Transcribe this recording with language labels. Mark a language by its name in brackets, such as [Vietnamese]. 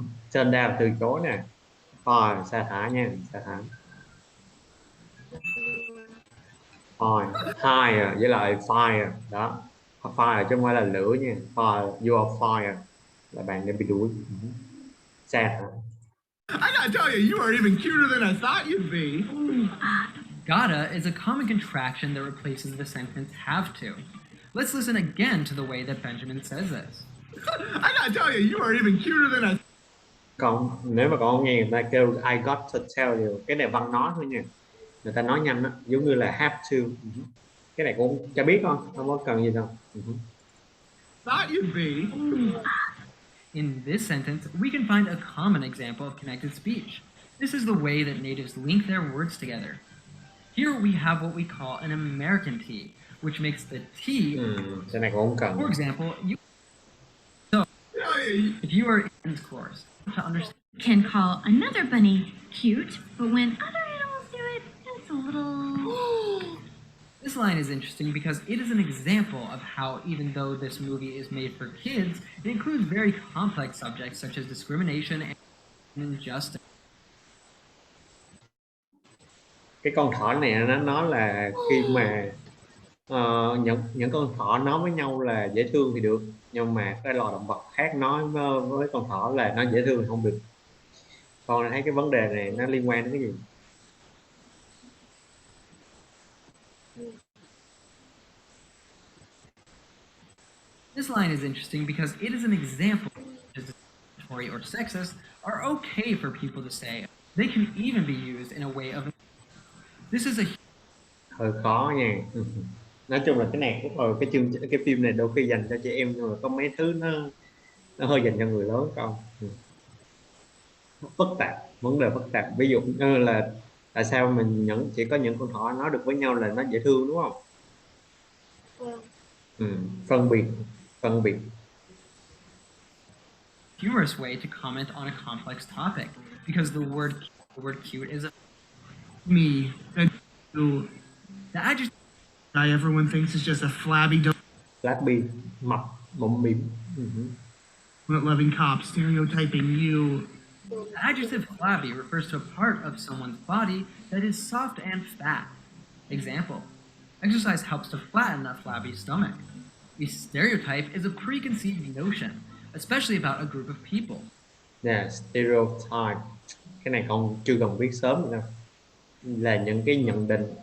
[Vietnamese] Trên đây là từ chối nè. Fire sa thải nha, sa thải. Fire hire với lại fire đó, fire chứ không phải là lửa nha. [English] Fire, you are fire [Vietnamese] là bạn đã bị đuổi. Sa thải. [English] I gotta tell you, you are even cuter than I thought you'd be. Gotta is a common contraction that replaces the sentence have to. Let's listen again to the way that Benjamin says this. I gotta tell you, you are even cuter than I. [Vietnamese] Còn nếu mà con nghe người ta kêu [English] I got to tell you, [Vietnamese] cái này văn nói thôi nha, người ta nói nhanh đó, giống như là [English] have to. [Vietnamese] Cái này cũng cho biết không có cần gì đâu. [English] Thought you'd be. In this sentence, we can find a common example of connected speech. This is the way that natives link their words together. Here we have what we call an American T, which makes the T. [Vietnamese] Cái này cũng không cần. [English] For example, if you are in this course, to understand Can call another bunny cute, but when other animals do it, it's a little. this line is interesting because it is an example of how, even though this movie is made for kids, it includes very complex subjects such as discrimination and injustice. [Vietnamese] Cái con thỏ này nó nói là khi mà những con thỏ nói với nhau là dễ thương thì được, nhưng mà cái loài động vật khác nói với con thỏ là nó dễ thương thì không được. Con thấy cái vấn đề này nó liên quan đến cái gì? [English] This line is interesting because it is an example that discriminatory or sexist are okay for people to say. They can even be used in a way of. This is a. [Vietnamese] Hơi khó nha. Nói chung là cái này cũng cái phim này đôi khi dành cho trẻ em, nhưng mà có mấy thứ nó hơi dành cho người lớn không. Phức tạp, vấn đề phức tạp. Ví dụ như là tại sao mình chỉ có những con thỏ nói được với nhau là nó dễ thương đúng không? Vâng. Phân biệt. [English] humorous way to comment on a complex topic, because the word cute is Me, you, the adjective guy everyone thinks is just a flabby [Vietnamese] Flappy, mập, bụng bìm. [English] donut-loving cop stereotyping you. The adjective flabby refers to a part of someone's body that is soft and fat. Example: exercise helps to flatten a flabby stomach. A stereotype is a preconceived notion, especially about a group of people. [Vietnamese] Nè, stereotype. Cái này con chưa cần biết sớm nữa. Là những cái nhận định.